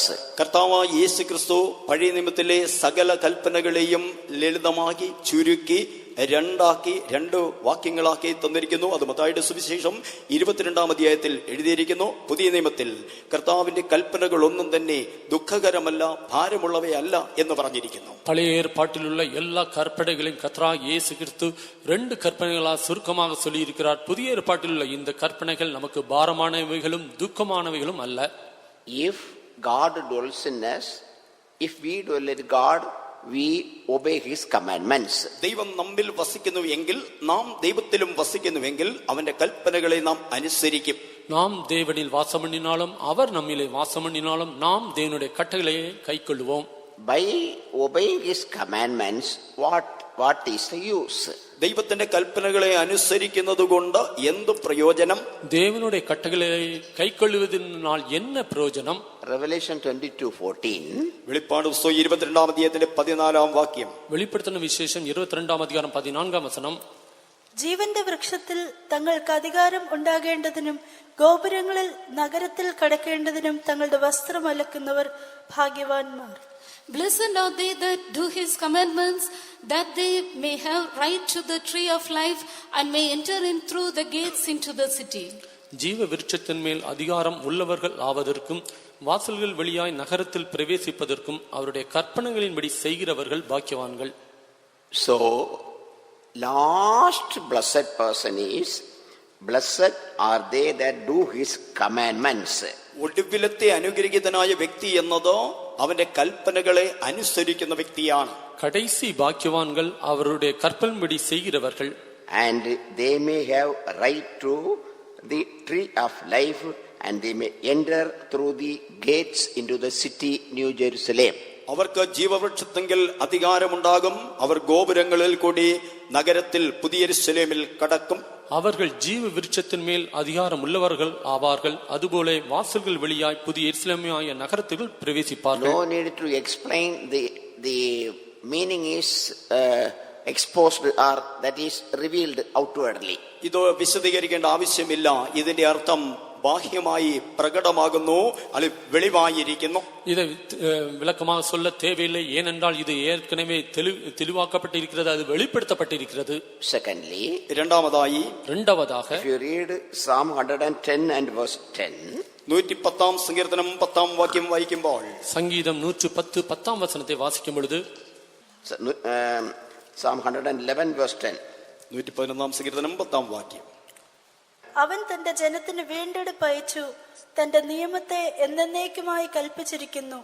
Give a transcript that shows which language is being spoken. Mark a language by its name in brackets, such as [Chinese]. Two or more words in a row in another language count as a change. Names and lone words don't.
[Malayalam] കർത്താവായ യേശു ക്രിസ്തു പഴയ നിയമത്തിലെ സകല കൽപ്പനകളെയും ലളിതമാക്കി ചുരുക്കി 2 വാക്യങ്ങളാക്കി തന്നിരിക്കുന്നു. അത് മത്തായിയുടെ സുവിശേഷം 22-ാം അധ്യായത്തിൽ എഴുതിയിരിക്കുന്നു. പുതിയ നിയമത്തിൽ കർത്താവിന്റെ കൽപ്പനകൾ ഒന്നും തന്നെ ദുഃഖകരമല്ല, ഭാരമുള്ളവയല്ല എന്ന് പറഞ്ഞിരിക്കുന്നു. [Tamil] பழைய ஏற்பாட்டிலுள்ள எல்லா கற்பனைகளையும் கர்த்தராகிய இயேசு கிறிஸ்து 2 கற்பனைகளாக சுருக்கமாக சொல்லி இருக்கிறார். புதிய ஏற்பாட்டிலுள்ள இந்த கற்பனைகள் நமக்கு பாரமானவைகளும் துக்கமானவைகளும் அல்ல. [English] If God dwells in us, if we dwell in God, we obey his commandments. [Malayalam] ദൈവം നമ്മിൽ വസിക്കുന്നു എങ്കിൽ, നാം ദൈവത്തിലും വസിക്കുന്നുവെങ്കിൽ അവന്റെ കൽപ്പനകളെ നാം അനുസരിക്കും. [Tamil] நாம் தேவனில் வாசம் பண்ணினாலும் அவர் நம்மிலே வாசம் பண்ணினாலும் நாம் தேவனுடைய கட்டளையை கைக்கொள்வோம். [English] by obeying his commandments, what is the use? [Malayalam] ദൈവത്തിന്റെ കൽപ്പനകളെ അനുസരിക്കുന്നത് കൊണ്ട് എന്ത് പ്രയോജനം? [Tamil] தேவனுடைய கட்டளைகளை கைக்கொள்ளுவதனால் என்ன பிரயோஜனம்? [English] Revelation 22:14. [Malayalam] വെളിപ്പാട് പുസ്തകം 22-ാം അധ്യായത്തിന്റെ 14-ാം വാക്യം. [Tamil] வெளிப்படுத்தின விசேஷம் 22-ஆம் அதிகாரம் 14-ஆம் வசனம். [Malayalam] ജീവന്റെ വൃക്ഷത്തിൽ തങ്ങൾക്ക് അധികാരം ഉണ്ടാകേണ്ടതിനും ഗോപുരങ്ങളിൽ നഗരത്തിൽ കടക്കേണ്ടതിനും തങ്ങളുടെ വസ്ത്രം അലക്കുന്നവർ ഭാഗ്യവാന്മാർ. [English] Blessed are they that do his commandments, that they may have right to the tree of life and may enter in through the gates into the city. [Tamil] ஜீவ விருட்சத்தின் மேல் அதிகாரம் உள்ளவர்கள் ஆவதற்கும் வாசல்கள் வழியாய் நகரத்தில் பிரவேசிப்பதற்கும் அவருடைய கற்பனைகளின்படி செய்கிறவர்கள் பாக்கியவான்கள். [English] So, last blessed person is, blessed are they that do his commandments. [Malayalam] ഒടുവിലത്തെ അനുഗ്രഹീതനായ വ്യക്തി എന്നത് അവന്റെ കൽപ്പനകളെ അനുസരിക്കുന്ന വ്യക്തിയാണ്. [Tamil] கடைசி பாக்கியவான்கள் அவருடைய கற்பனைப்படி செய்கிறவர்கள். [English] And they may have right to the tree of life, and they may enter through the gates into the city New Jerusalem. [Malayalam] അവർക്ക് ജീവവൃക്ഷത്തെങ്കിൽ അധികാരമുണ്ടാകും. അവർ ഗോപുരങ്ങളിൽ കൂടി നഗരത്തിൽ പുതിയ യെരൂശലേമിൽ കടക്കും. [Tamil] அவர்கள் ஜீவ விருட்சத்தின் மேல் அதிகாரம் உள்ளவர்கள் ஆவார்கள். அதுபோல வாசல்கள் வழியாய் புதிய எருசலேமாகிய நகரத்துக்குள் பிரவேசிப்பார்கள். [English] No need to explain, the meaning is exposed, or that is revealed outwardly. [Malayalam] ഇത് വിശദീകരിക്കേണ്ട ആവശ്യമില്ല. ഇതിന്റെ അർത്ഥം ബാഹ്യമായി പ്രകടമാകുന്നു, അല്ലെങ്കിൽ വെളിവായിരിക്കുന്നു. [Tamil] இதை விளக்கமாக சொல்ல தேவையில்லை. ஏனென்றால் இது ஏற்கனவே தெளிவாக்கப்பட்டிருக்கிறது, அது வெளிப்படுத்தப்பட்டிருக்கிறது. [English] Secondly, [Tamil] இரண்டாவதாக [English] if you read Psalm 110 and verse 10, [Malayalam] 110-ാം സങ്കീർത്തനം 10-ാം വാക്യം വായിക്കുമ്പോൾ, [Tamil] சங்கீதம் 110 10-ஆம் வசனத்தை வாசிக்கும் பொழுது, [English] Psalm 111 verse 10, [Malayalam] 111-ാം സങ്കീർത്തനം 10-ാം വാക്യം. അവൻ തന്റെ ജനത്തിന് വീണ്ടെടുപ്പ് അയച്ചു, തന്റെ നിയമത്തെ എന്നേക്കുമായി കൽപ്പിച്ചിരിക്കുന്നു.